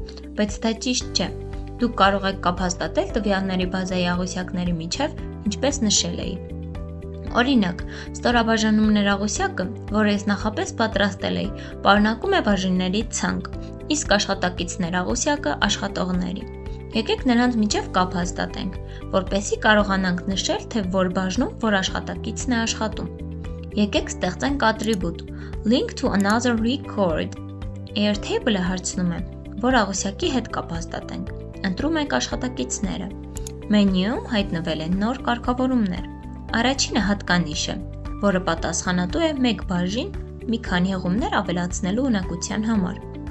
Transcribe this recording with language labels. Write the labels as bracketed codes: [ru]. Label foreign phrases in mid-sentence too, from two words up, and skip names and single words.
[hy] բայց դա ճիշտ չէ։ Դուք կարող եք կապ հաստատել տվյալների բազայի աղյուսակների միջև, ինչպես նշել էի։ Օրինակ, ստորաբաժանումներ աղյուսակը, որը ես նախապես պատրաստել էի, պարունակում է բաժինների ցանկ, իսկ աշխատակիցներ աղյուսակը աշխատողների։ Եկեք նրանց միջև կապ հաստատենք, որպեսզի կարողանանք նշել, թե որ բաժնում որ աշխատակիցն է աշխատում։ Եկեք ստեղծենք ատրիբուտ [en] link to another record։ [hy] Airtable-ը հարցնում է, որ աղյուսակի հետ կապ հաստատենք։ Ընտրում ենք աշխատակիցները։ Մենյուում հայտնվել են նոր կարգավորումներ։ Առաջինը հատկանիշ է, որը պատասխանատու է մեկ բաժին մի քանի հղումներ ավելացնելու ունակության համար։